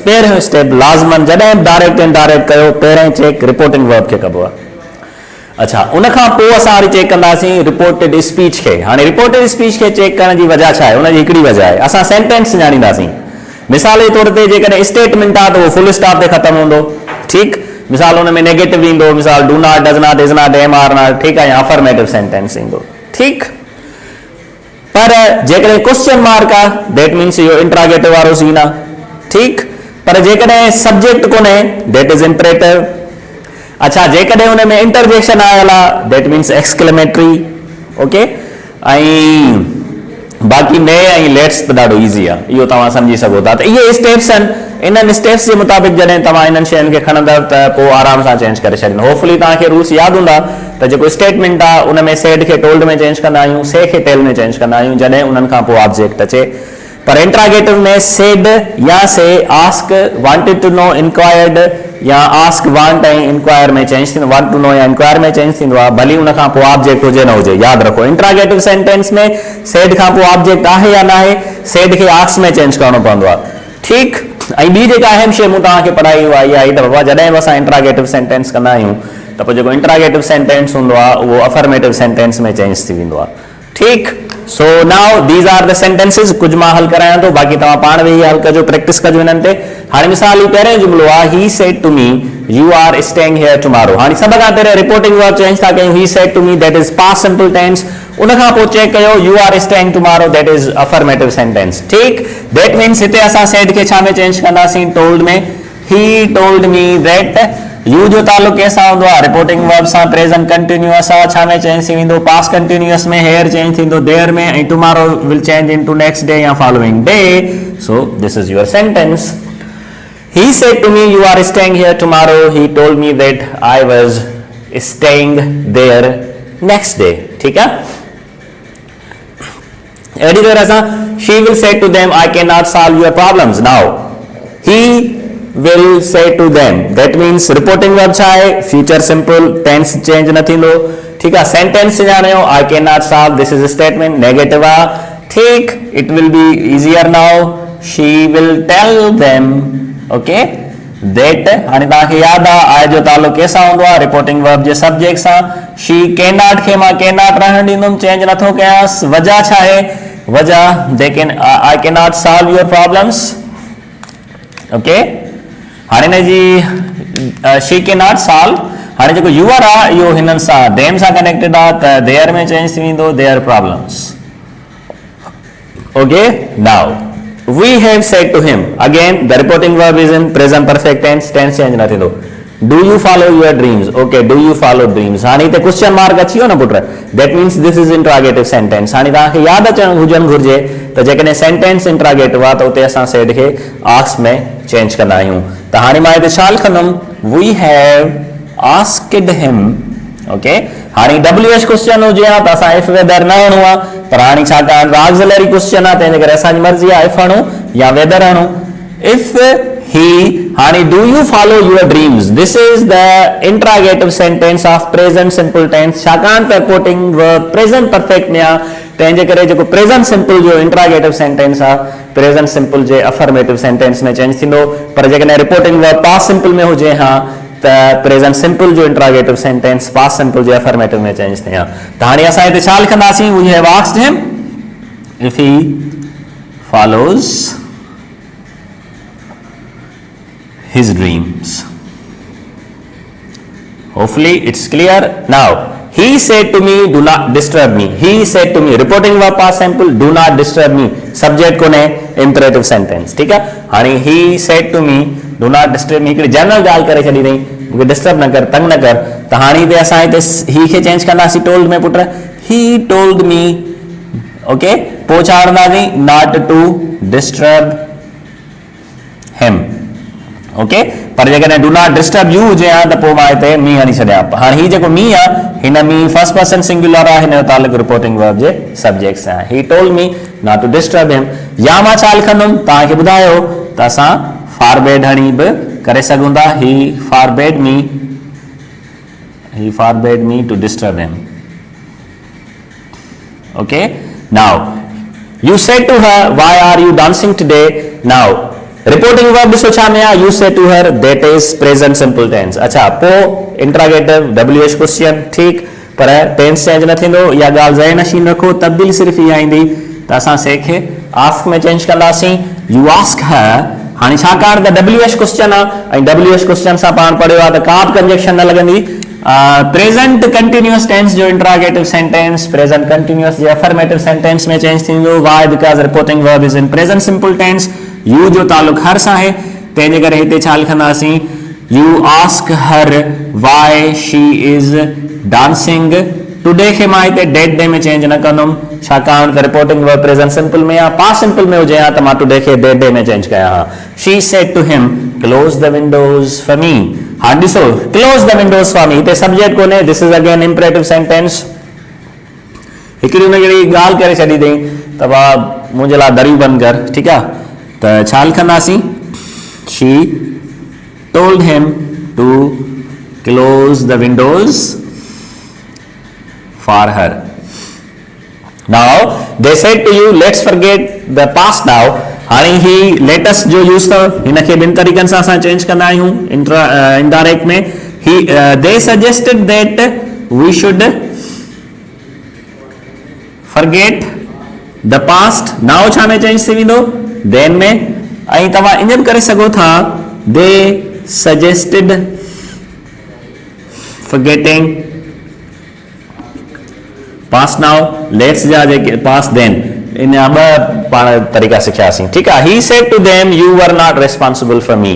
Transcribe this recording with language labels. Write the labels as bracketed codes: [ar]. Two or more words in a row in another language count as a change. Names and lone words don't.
[sd] पहिरियों स्टेप लाज़मन जॾहिं [en] direct indirect [sd] कयो पहिरें [en] check reporting verb [sd] खे कबो आहे। अच्छा उनखां पोइ असां वरी चेक कंदासीं [en] reported speech [sd] खे। हाणे [en] reported speech [sd] खे चेक करण जी वजह छा आहे उनजी हिकिड़ी वजह आहे असां सेंटेंस सुञाणींदासीं। मिसाल जे तौर ते जेकॾहिं स्टेटमेंट आहे त उहो [en] full stop [sd] ते ख़तमु हूंदो ठीकु। मिसाल हुन में नेगेटिव ईंदो मिसाल [en] do not does not is not am are not [sd] ठीकु आहे या [en] affirmative sentence [sd] ईंदो ठीकु। पर जेकॾहिं [en] question mark [sd] आहे [en] that means [sd] इहो इंट्रागेटिव वारो सीन आहे ठीकु। पर जेकॾहिं सब्जेक्ट कोन्हे [en] that is imperative. [sd] अच्छा जेकॾहिं हुन में इंटरजेक्शन आयल आहे [en] that means exclamatory okay. [sd] ऐं बाक़ी मे ऐं लेट्स त ॾाढो ईज़ी आहे इहो तव्हां सम्झी सघो था। त इहे स्टेप्स आहिनि इन्हनि स्टेप्स जे मुताबिक़ जॾहिं तव्हां इन्हनि शयुनि खे खणंदव त पोइ आराम सां चेंज करे छॾींदो। होपफुली तव्हांखे रूल्स यादि हूंदा त जेको स्टेटमेंट आहे उन में सेड खे टोल्ड में चेंज कंदा आहियूं से खे टेल में चेंज कंदा आहियूं जॾहिं उन्हनि खां पोइ ऑब्जेक्ट अचे। पर इंट्रागेटिव में सेड या [en] say ask wanted to know inquired [sd] या [en] ask want [sd] ऐं इंक्वायर में चेंज थींदो [en] want to know [sd] या इंक्वायर में चेंज थींदो आहे भली उन खां पोइ ऑब्जेक्ट हुजे न हुजे। यादि रखो [en] interrogative sentence [sd] में सेड खां पोइ ऑब्जेक्ट आहे या न आहे सेड खे आस्क में चेंज करणो पवंदो आहे ठीकु। ऐं ॿी जेका अहम शइ मूं तव्हांखे पढ़ाई उहा इहा आई त बाबा जॾहिं बि असां [en] interrogative sentence [sd] कंदा आहियूं त पोइ जेको [en] interrogative sentence [sd] हूंदो आहे उहो [en] affirmative sentence [sd] में चेंज थी वेंदो आहे ठीकु। [en] so now these are the sentences [sd] कुझु मां हल करायां थो बाक़ी तव्हां पाण वेही हल कजो प्रैक्टिस कजो हिननि ते। हाणे मिसाल ही पहिरियों जुमिलो आहे [en] he said to me you are staying here tomorrow. [sd] हाणे सभ खां पहिरियों [en] reporting verb change [sd] था कयूं [en] he said to me that is past simple tense. [sd] उनखां पोइ चेक कयो [en] you are staying tomorrow that is affirmative sentence [sd] ठीकु। [en] that means [sd] हिते असां सेड खे छा में चेंज कंदासीं टोल्ड में। [en] he told me that you [sd] जो ताल्लुक कंहिंसां हूंदो आहे [en] reporting verb [sd] सां [en] present continuous [sd] आहे छा में चेंज थी वेंदो [en] past continuous [sd] में [en] here change [sd] थींदो देयर में ऐं [en] tomorrow will change into next day [sd] या [en] following day. so this is your sentence. He said to me you are staying here tomorrow. He told me that I was staying there next day [hi] ठीक है। [sd] अहिड़ी तरह सां [en] she will say to them I cannot solve your problems now. He will say to them that means reporting verb [sd] छा आहे [en] future simple tense change [sd] न थींदो [hi] ठीक है। [en] sentence सुञाणियो I cannot solve this is a statement negative [sd] आहे ठीक। [en] it will be easier now she will tell them okay that [sd] हाणे तव्हांखे यादि आहे आई जो ताल्लुक कंहिंसां हूंदो आहे [en] reporting verb [sd] जे सब्जेक्ट सां। [en] she cannot [sd] खे मां cannot रहण ॾींदुमि चेंज नथो कयांसि वजह छा आहे वजह [en] they can I cannot solve your problems okay। [sd] हाणे हिन जी she cannot solve हाणे जेको यूअर आहे इहो हिननि सां देम सां कनेक्टेड आहे त देयर में चेंज थी वेंदो [en] their problems okay. नाउ we have said to him again the reporting verb is in present perfect tense tense change [sd] न थींदो [en] do you follow your dreams okay do you follow dreams। [sd] हाणे हिते [en] question mark [sd] अची वियो न पुट [en] that means this is interrogative sentence। [sd] हाणे तव्हांखे यादि अचणु हुजणु घुरिजे त जेकॾहिं सेंटेंस इंट्रागेटिव आहे त उते असां सेड खे आस्क में चेंज कंदा आहियूं। त हाणे मां हिते छा लिखंदुमि [en] we have asked him [sd] ओके। हाणे [en] WH question [sd] हुजे हा त असां [en] if whether [sd] न हणूं आहे पर हाणे छाकाणि [en] auxiliary question [sd] आहे तंहिंजे करे असांजी मर्ज़ी आहे if हणूं या whether हणूं। [en] if he [sd] हाणे [en] do you follow your dreams this is the interrogative sentence of present simple tense [sd] छाकाणि त [en] reporting verb present perfect [sd] में आहे तंहिंजे करे जेको [en] present simple [sd] जो [en] interrogative sentence [sd] आहे [en] present simple [sd] जे [en] affirmative sentence [sd] में चेंज थींदो। पर जेकॾहिं [en] reporting verb past simple [sd] में हुजे हा त [en] present simple [sd] जो [en] interrogative sentence past simple [sd] जे अफर्मेटिव में चेंज थिए हा। त हाणे असां हिते छा लिखंदासीं [en] we have asked him if he follows his dreams hopefully it's clear now। he said to me do not disturb me he said to me reporting verb past simple do not disturb me subject कोने imperative sentence [hi] ठीक है। [sd] हाणे he said to me do not disturb me हिकिड़ी जनरल ॻाल्हि करे छॾी अथई [hi] मुझे डिस्टर्ब न कर, [sd] तंग न कर। तो हाँ इतने असां इतने ही के चेंज कंदासीं टोल्ड में पुट, [en] he told me, [sd] ओके। पोइ छा आणंदासीं, [en] not to disturb him, okay. [sd] पर जेकॾहिं [en] do not disturb you [sd] हुजे हा त पोइ मां हिते मी हणी छॾियां। हाणे ही जेको मी आहे हिन मी [en] first person singular [sd] आहे, हिन जो तालुक [en] reporting verb [sd] जे सब्जेक्ट सां आहे। [en] he told me not to disturb him. [sd] या मां छा लिखंदुमि तव्हांखे ॿुधायो त असां फॉरबेड हणी बि करे सघूं था। [en] he forbade me to disturb him, okay. now you said to her why are you dancing today. [sd] नाउ [en] reporting verb [sd] ॾिसो छा में आहे, [en] you said to her, that is present simple tense. [sd] अच्छा, पोइ [en] interrogative WH question, [sd] ठीक, पर टेंस चेंज न थींदो। इहा ॻाल्हि ज़हन नशीन रखो, तब्दील सिर्फ़ इहा ईंदी त असां सेखे आस्क में चेंज कंदासीं। [en] you ask her, [sd] हाणे छाकाणि त [en] WH question [sd] आहे ऐं [en] WH question [sd] सां पाण पढ़ियो आहे त का बि कंजक्शन न लॻंदी। [en] present continuous tense [sd] जो [en] interrogative sentence present continuous [sd] जे [en] affirmative sentence [sd] में चेंज थींदो। [en] why because reporting verb is in present simple tense. [sd] यू जो तालुक हर सां आहे, तंहिंजे करे हिते छा लिखंदासीं, [en] you ask her why she is dancing today [sd] खे मां हिते [en] that day [sd] में चेंज न कंदुमि, छाकाणि त [en] reporting verb present simple [sd] में आहे। [en] past simple [sd] में हुजे हा त मां टुडे खे [en] that day [sd] में चेंज कयां हा। [en] she said to him close the windows for me. [sd] हाणे ॾिसो, [en] close the windows for me, [sd] हिते सब्जेक्ट कोन्हे, [en] this is again imperative sentence. [sd] हिकिड़ी हुन कहिड़ी ॻाल्हि करे छॾी अथई त भाउ मुंहिंजे लाइ दरियूं बंदि कर, ठीकु आहे। त छा लिखंदासीं, [en] she told him to close the windows for her. Now they said to you let's forget the past now. [sd] हाणे ही लेटेस्ट जो यूज़ अथव हिन खे ॿिनि तरीक़नि सां असां चेंज कंदा आहियूं इनडायरेक्ट में। [en] ही they suggested that we should forget the past. [sd] now छा में चेंज थी वेंदो, then में। ऐं तव्हां ईअं बि करे सघो था, [en] they suggested forgetting past now, [sd] लेट्स जा जेके [en] past then, [sd] इन जा ॿ पाण तरीक़ा सिखियासीं, ठीकु आहे। [en] he said to them you were not responsible for me.